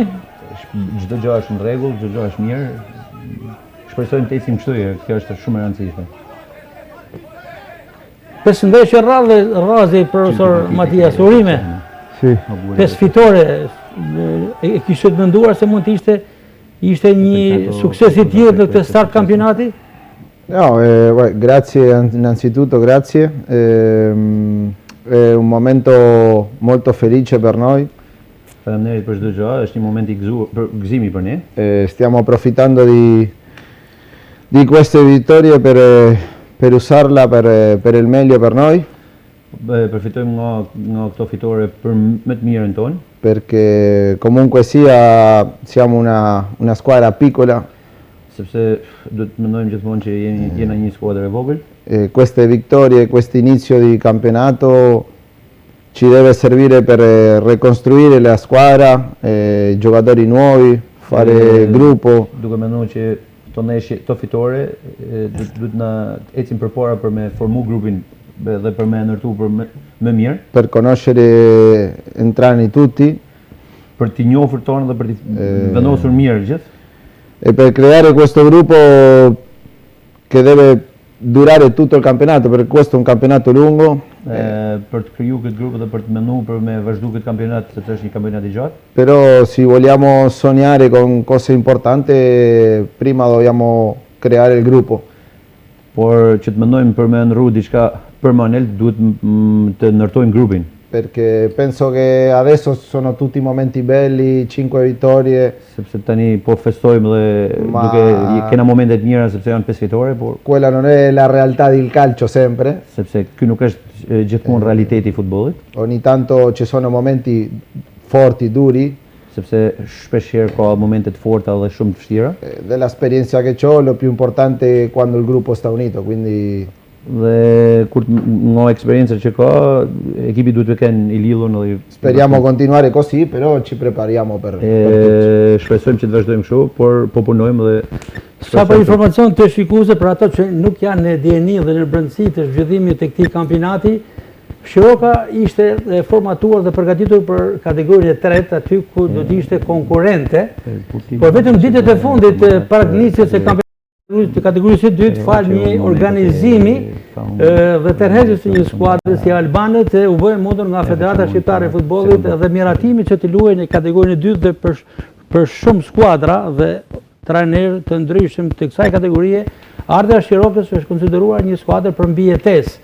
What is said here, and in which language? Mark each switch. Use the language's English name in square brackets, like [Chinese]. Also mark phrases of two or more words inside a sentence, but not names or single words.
[Albanian] Çdo gjë është në rregull, çdo gjë është mirë. Shpresojmë të ecim kështu, kjo është shumë e rëndësishme. Pesë ndeshje rradhi profesor Matias Urime. [Italian] Sì. [Albanian] 5 fitore, e kishte menduar se mund të ishte një sukses i tillë në këtë start kampionati? [Italian] No, grazie innanzitutto, grazie. È un momento molto felice per noi. [Albanian] Faleminderit për çdo gjë, është një moment i gëzimi për ne. [Italian] Stiamo approfittando di queste vittorie per usarla per il meglio per noi. [Albanian] Përfitojmë nga këto fitore për më të mirën tonë. [Italian] Perché comunque sia siamo una squadra piccola. [Albanian] Sepse duhet të mendojmë gjithmonë që jena një skuadër e vogël. [Italian] Queste vittorie, questo inizio di campionato ci deve servire per ricostruire la squadra, giocatori nuovi, fare gruppo. [Albanian] Duke menduar që këto fitore duhet na ecim përpara për me formu grupin dhe për me ndërtu për më mirë. [Italian] Per conoscere entrambi tutti. [Albanian] Për t'i njohur tonë dhe për t'i vendosur mirë gjithë. [Italian] E per creare questo gruppo che deve durare tutto il campionato, perché questo è un campionato lungo. [Albanian] Per të kriju këtë grup dhe për të menduar për me vazhdu këtë kampionat, sepse është një kampionat i gjatë. [Italian] Però se vogliamo sognare con cose importanti, prima dobbiamo creare il gruppo. [Albanian] Por që të mendojmë për me ndërru diçka permanent, duhet të ndërtojmë grupin. [Italian] Perché penso che adesso sono tutti momenti belli, 5 vittorie. [Albanian] Sepse tani po festojmë dhe duke kena momente të mira sepse janë 5 fitore, por [Italian] quella non è la realtà del calcio sempre. [Albanian] Sepse ky nuk është gjithmonë realiteti i futbollit. [Italian] Ogni tanto ci sono momenti forti, duri. [Albanian] Sepse shpeshherë ka momente të forta dhe shumë të vështira. [Italian] Dell'esperienza che ho, lo più importante è quando il gruppo sta unito, quindi [Albanian] dhe kur nga eksperjenca që ka, ekipi duhet të kenë i lidhur në. [Italian] Speriamo continuare così, però ci prepariamo per tutto. [Albanian] Shpresojmë që të vazhdojmë kështu, por po punojmë dhe sa për informacion të shikuese për ato që nuk janë në dieni dhe në brendësi të zhvillimit të këtij kampionati, Shiroka ishte formatuar dhe përgatitur për kategorinë e tretë, aty ku do të ishte konkurrente, por vetëm ditët e fundit para nisjes së kampionatit të kategorisë së dytë, fal një organizimi dhe tërheqjes së një skuadre si albanët, u bë mundur nga Federata Shqiptare e Futbollit dhe miratimi që të luajë në kategorinë e dytë dhe për shumë skuadra dhe trajnerë të ndryshëm të kësaj kategorie, ardha e Shirokës është konsideruar një skuadër për mbijetesë.